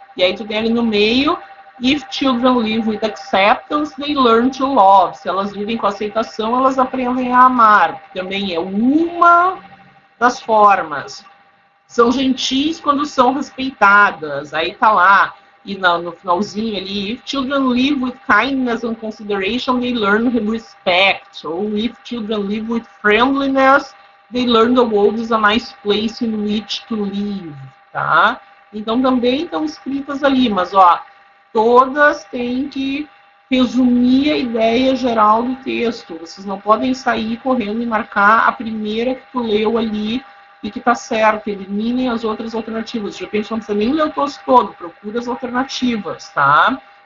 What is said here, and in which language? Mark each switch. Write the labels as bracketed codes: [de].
[pt] E aí tu tem ali no meio, [en] if children live with acceptance, they learn to love. [pt] Se elas vivem com aceitação, elas aprendem a amar. Também é uma das formas. São gentis quando são respeitadas. Aí tá lá. E no finalzinho ali, [en] if children live with kindness and consideration, they learn respect. Ou if children live with friendliness, they learn the world is a nice place in which to live, tá? [pt] Então também estão escritas ali, mas ó, todas têm que resumir a ideia geral do texto. Vocês não podem sair correndo e marcar a primeira que tu leu ali e que está certo, eliminem as outras alternativas. De repente não precisa nem ler o texto todo, procura as alternativas, tá?